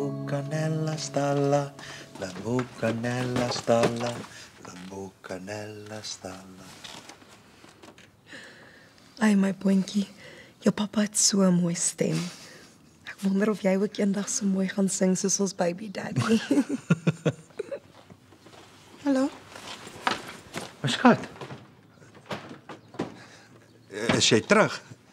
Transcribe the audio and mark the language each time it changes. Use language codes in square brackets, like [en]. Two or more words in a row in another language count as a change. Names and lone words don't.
[af] bucanella stalla, la bucanella stalla, la bucanella stalla. Ai, my Boentjie, jou pappa het so 'n mooi stem. Ek wonder of jy ook eendag so mooi gaan sing soos ons [en] baby daddy. [af] Hallo? Maar skat, is jy terug?